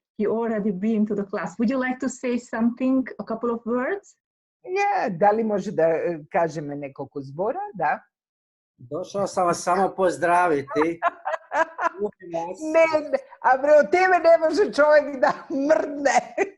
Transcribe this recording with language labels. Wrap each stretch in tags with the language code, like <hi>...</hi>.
<en>He already been to the class. Would you like to say something, a couple of words?</en> <mk>Yeah, дали може да кажеме неколку збора, да.</mk> <hr>Дошao sam vas samo pozdraviti.</hr> <mk>Не, а бре, од тебе не може човек да мрдне.</mk>